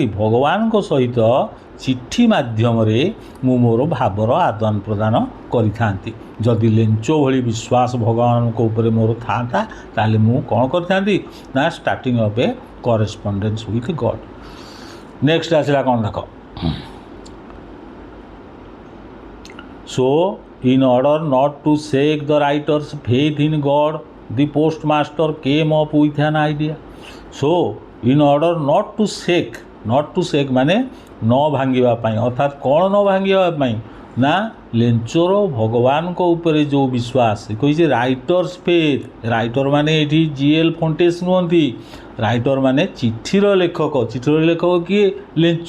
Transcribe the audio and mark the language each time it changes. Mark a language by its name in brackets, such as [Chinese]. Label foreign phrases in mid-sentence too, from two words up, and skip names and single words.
[Odia] ଭଗବାନଙ୍କ ସହିତ ଚିଠି ମାଧ୍ୟମରେ ମୁଁ ମୋର ଭାବର ଆଦାନ ପ୍ରଦାନ କରିଥାନ୍ତି। ଯଦି ଲେଞ୍ଚ ଭଳି ବିଶ୍ୱାସ ଭଗବାନଙ୍କ ଉପରେ ମୋର ଥାଆନ୍ତା ତାହେଲେ ମୁଁ କ'ଣ କରିଥାନ୍ତି ନା [English] starting of a correspondence with God. [Odia] ନେକ୍ସଟ ଆସିଲା କ'ଣ ଦେଖ, [English] ସୋ in order not to shake the writer's faith in God, the postmaster came up with an idea. So in order not to shake [Odia] ମାନେ ନ ଭାଙ୍ଗିବା ପାଇଁ, ଅର୍ଥାତ୍ କ'ଣ ନ ଭାଙ୍ଗିବା ପାଇଁ ନା ଲେଞ୍ଚର ଭଗବାନଙ୍କ ଉପରେ ଯେଉଁ ବିଶ୍ୱାସ, କହିଛି [English] writer's faith. [Odia] ରାଇଟର ମାନେ ଏଠି ଜିଏଲ୍ ଫଣ୍ଟେସ୍ ନୁହନ୍ତି, ରାଇଟର ମାନେ ଚିଠିର ଲେଖକ। ଚିଠିର ଲେଖକ କିଏ? ଲେଞ୍ଚ।